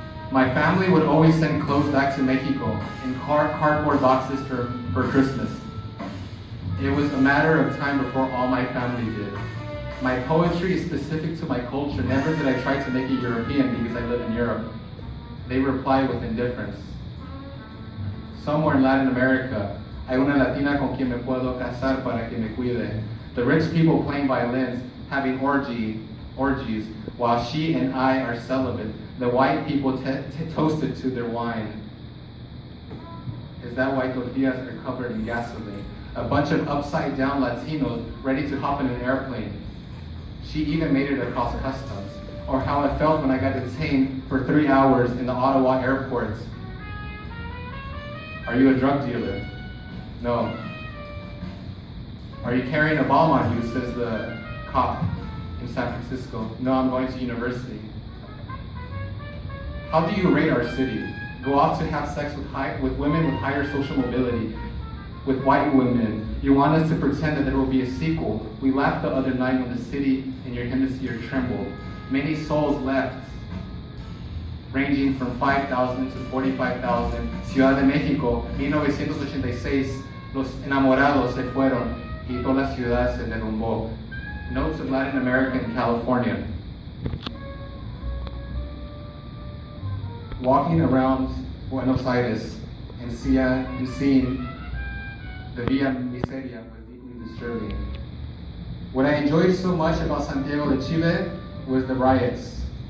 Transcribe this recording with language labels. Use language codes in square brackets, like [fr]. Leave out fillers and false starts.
[en] My family would always send clothes back to Mexico in cardboard boxes for Christmas. It was a matter of time before all my family did. My poetry is specific to my culture. Never did I try to make it European because I live in Europe. They reply with indifference. Somewhere in Latin America, [es] hay una latina con quien me puedo casar para que me cuide. [en] The rich people playing violins, having orgies, while she and I are celibate. The white people toasted to their wine. Is that why tortillas are covered in gasoline? A bunch of upside-down Latinos ready to hop in an airplane. She even made it across customs. Or how I felt when I got detained for 3 hours in the Ottawa airports. Are you a drug dealer? No. Are you carrying a bomb on you, says the cop in San Francisco. No, I'm going to university. How do you rate our city? Go off to have sex with women with higher social mobility, with white women. You want us to pretend that there will be a sequel. We laughed the other night when the city in your hemisphere trembled. Many souls left, ranging from 5,000 to 45,000. [es] Ciudad de México, 1986, los enamorados se fueron y toda la ciudad se derrumbó. [en] Notes of Latin America and California. Walking around Buenos Aires, and seeing the Via Miseria was deeply disturbing. What I enjoyed so much about Santiago de Chile was the riots.